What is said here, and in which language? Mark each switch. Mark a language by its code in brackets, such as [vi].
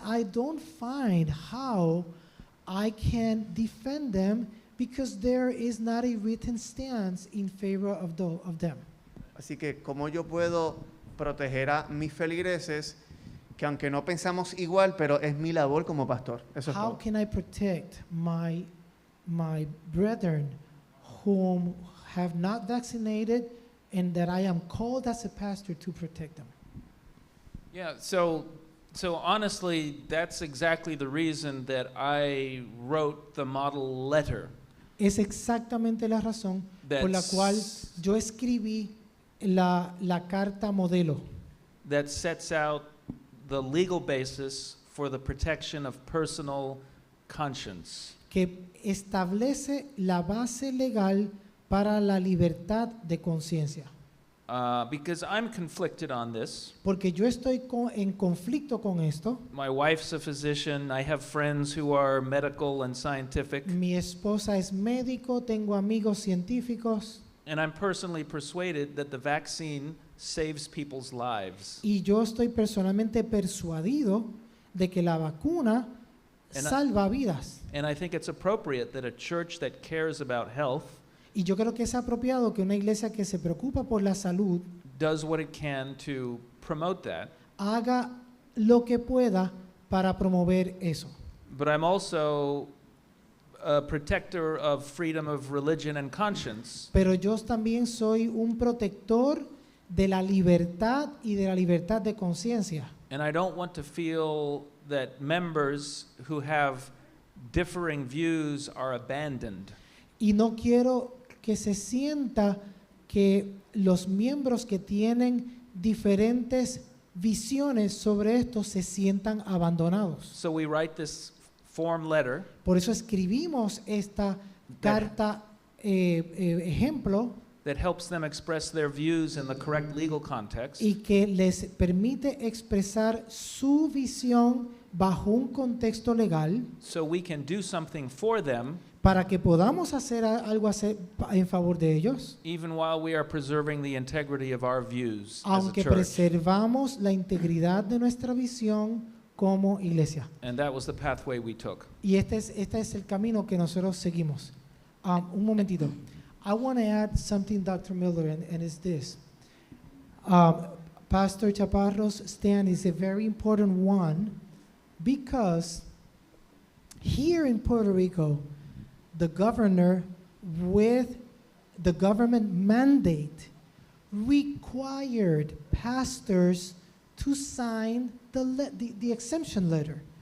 [en] I don't find how I can defend them because there is not a written stance in favor of them. [es] Así que, ¿cómo yo puedo proteger a mis feligreses que aunque no pensamos igual, pero es mi labor como pastor? Eso es [en] How [es] todo. [en] can I protect my brethren whom have not vaccinated and that I am called as a pastor to protect them? Yeah, so honestly, that's exactly the reason that I wrote the model letter. [es] Es exactamente la razón por la cual yo escribí la carta modelo [en] That sets out the legal basis for the protection of personal conscience. [es] que establece la base legal para la libertad de conciencia. [en] Because I'm conflicted on this. [es] Porque yo estoy en conflicto con esto. [en] My wife's a physician. I have friends who are medical and scientific. [es] Mi esposa es médico, tengo amigos científicos. [en] And I'm personally persuaded that the vaccine saves people's lives. [es] Y yo estoy personalmente persuadido de que la vacuna salva vidas. [en] And I think it's appropriate that a church that cares about health [es] Y yo creo que es apropiado que una iglesia que se preocupa por la salud [en] does what it can to promote that. [es] haga lo que pueda para promover eso. [en] But I'm also a protector of freedom of religion and conscience. [es] Pero yo también soy un protector de la libertad y de la libertad de conciencia. [en] And I don't want to feel that members who have differing views are abandoned. [es] Y no quiero que se sienta que los miembros que tienen diferentes visiones sobre esto se sientan abandonados. [en] So we write this form letter [es] Por eso escribimos esta carta ejemplo [en] that helps them express their views in the correct legal context. [es] y que les permite expresar su visión bajo un contexto legal [en] So we can do something for them [es] para que podamos hacer algo en favor de ellos, [en] even while we are preserving the integrity of our views as a [es] aunque [en] church. [es] preservamos la integridad de nuestra visión como iglesia. [en] And that was the pathway we took. [es] Y este es el camino que nosotros seguimos. Un momentito. [en] I want to add something, Dr. Miller, and it's this. Pastor Chaparro's stand is a very important one because here in Puerto Rico, the governor, with the government mandate, required pastors to sign the exemption letter.